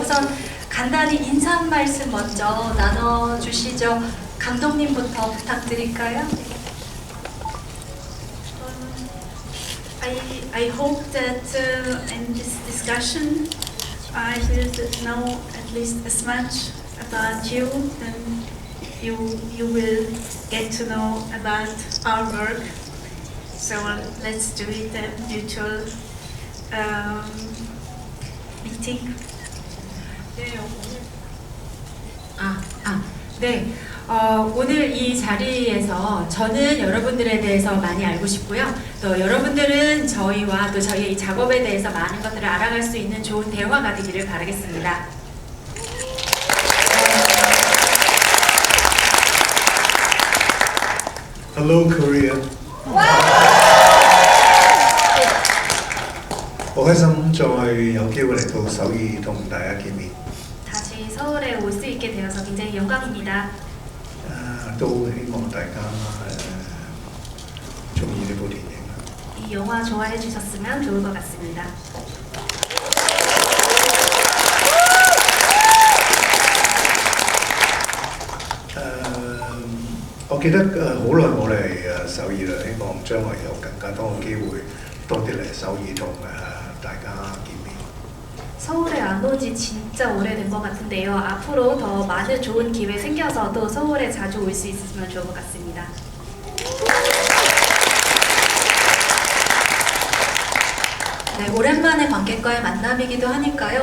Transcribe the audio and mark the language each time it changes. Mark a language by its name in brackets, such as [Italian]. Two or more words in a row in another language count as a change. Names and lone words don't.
[Korean] 우선 간단히 인사 한 말씀 먼저 나눠주시죠. 감독님부터 부탁드릴까요? [English] I hope that in this discussion I will know at least as much about you and you will get to know about our work. So let's do it a mutual meeting. [Korean] 네, 오늘 이 자리에서 저는 여러분들에 대해서 많이 알고 싶고요. 또 여러분들은 저희와 또 저희의 이 작업에 대해서 많은 것들을 알아갈 수 있는 좋은 대화가 되기를 바라겠습니다. [English] Hello Korea. [Cantonese] 好開心再有機會嚟到首爾同大家見面。 [Korean] 다시 서울에 올 수 있게 되어서 굉장히 영광입니다. [Cantonese] 都希望大家中意呢部電影。 [Korean] 이 영화 좋아해 주셨으면 좋을 것 같습니다. [Cantonese] 誒，我記得好耐冇嚟首爾啦，希望將來有更加多嘅機會，多啲嚟首爾同大家見面。 [Korean] 서울에 안 온 지 진짜 오래된 것 같은데요. 앞으로 더 많은 좋은 기회 생겨서 또 서울에 자주 올 수 있으면 좋을 것 같습니다. 네, 오랜만에 관객과의 만남이기도 하니까요.